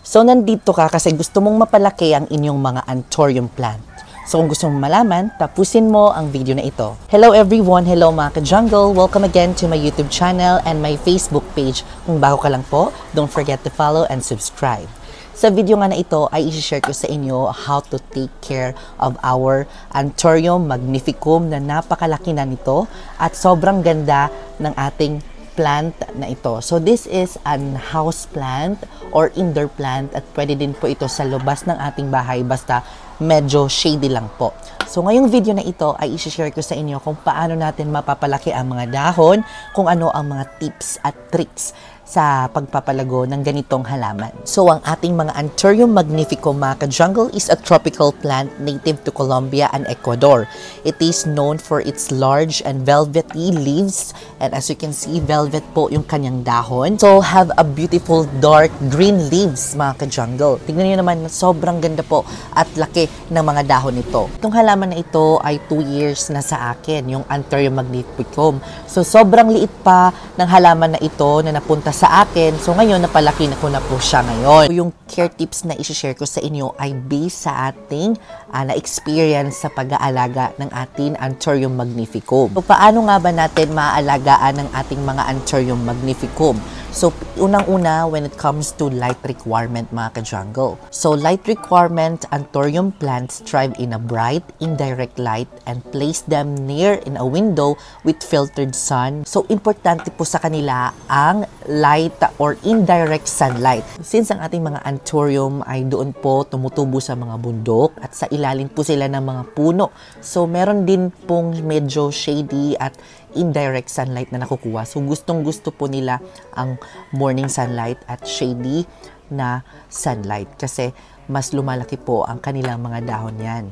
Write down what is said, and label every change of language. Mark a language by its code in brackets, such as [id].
[tl] So, nandito ka kasi gusto mong mapalaki ang inyong mga anthurium plant. So, kung gusto mong malaman, tapusin mo ang video na ito. [en] Hello everyone! Hello [tl] mga ka-jungle! [en] Welcome again to my YouTube channel and my Facebook page. [tl] Kung bago ka lang po, [en] don't forget to follow and subscribe. [tl] Sa video nga na ito ay i-share ko sa inyo [en] how to take care of our [tl] Anthurium magnificum na napakalaki na nito at sobrang ganda ng ating plant na ito. [en] So this is an house plant or indoor plant [tl] at pwede din po ito sa lubas ng ating bahay basta medyo shady lang po. So ngayong video na ito ay i-share ko sa inyo kung paano natin mapapalaki ang mga dahon, kung ano ang mga tips at tricks sa pagpapalago ng ganitong halaman. [en] So [tl] ang ating mga [en] Anthurium magnificum [tl] mga ka-jungle [en] is a tropical plant native to Colombia and Ecuador. It is known for its large and velvety leaves, and as you can see, [tl] velvet po yung kanyang dahon. [en] So have a beautiful dark green leaves [tl] mga ka-jungle. Tingnan niyo naman, sobrang ganda po at laki ng mga dahon nito. Itong halaman na ito ay 2 years na sa akin, yung Anthurium magnificum. So sobrang liit pa ng halaman na ito na napunta sa akin. So ngayon, napalaki na ko na po siya ngayon. So, yung care tips na i-share ko sa inyo ay based sa ating na-experience sa pag-aalaga ng ating Anthurium magnificum. So paano nga ba natin maaalagaan ng ating mga Anthurium magnificum? [en] So, [tl] unang-una, [en] when it comes to light requirement, [tl] mga ka-jungle. [en] So, light requirement, Anthurium plants thrive in a bright, indirect light and place them near in a window with filtered sun. [tl] So, importante po sa kanila ang [en] light or indirect sunlight. [tl] Since ang ating mga Anthurium ay doon po tumutubo sa mga bundok at sa ilalim po sila ng mga puno. So, meron din pong medyo shady at [en] indirect sunlight [tl] na nakukuha. So, gustong-gusto po nila ang [en] morning sunlight [tl] at shady na sunlight kasi mas lumalaki po ang kanilang mga dahon yan.